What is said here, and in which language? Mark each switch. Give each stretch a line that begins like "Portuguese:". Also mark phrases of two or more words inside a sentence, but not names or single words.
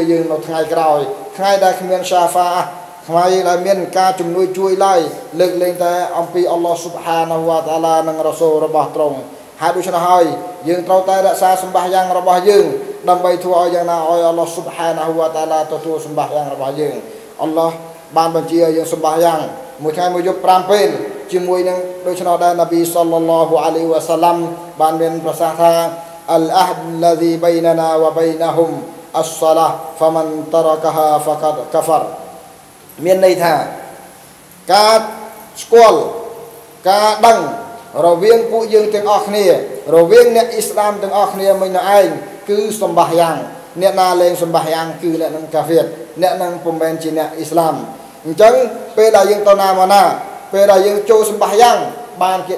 Khmer: យើងនៅថ្ងៃក្រោយថ្ងៃដែលគ្មានសាហ្វាថ្ងៃដែលមានការជំនួយជួយឡើយលើកលែងតែអំពី
Arabic: الله سبحانه وتعالى
Khmer: និងរ៉ាស៊ូលរបស់ទ្រង់ហើយដូច្នេះហើយយើងត្រូវតែរក្សាសម្បះយ៉ាងរបស់យើងដើម្បីធ្វើឲ្យយ៉ាងណាឲ្យ
Arabic: الله سبحانه وتعالى
Khmer: ទទួលសម្បះយ៉ាងរបស់យើងអល់ឡោះបានបញ្ជាឲ្យយើងសម្បះយ៉ាងមួយថ្ងៃមួយយប់5ពេលជាមួយនឹងដូច្នោះដែរនប៊ី
Arabic: صلى الله عليه وسلم
Khmer: បានមានប្រសាសន៍ថា
Arabic: العهد الذي بيننا وبينهم الصلاة فمن تركها فقد كفر
Khmer: មានន័យថាការស្គាល់ការដឹងរវាងពួកយើងទាំងអស់គ្នារវាងអ្នកអ៊ីស្លាមទាំងអស់គ្នាមួយនៅឯងគឺសម្បាយ៉ាងអ្នកណាលែងសម្បា យ៉ាងគឺអ្នកនឹងកាហ្វៀរអ្នកនឹងពុំមែនជាអ្នកអ៊ីស្លាមអញ្ចឹងពេលដែលយើងទៅណាមកណាពេលដែលយើងចូលសម្បាយ៉ាងបានគេ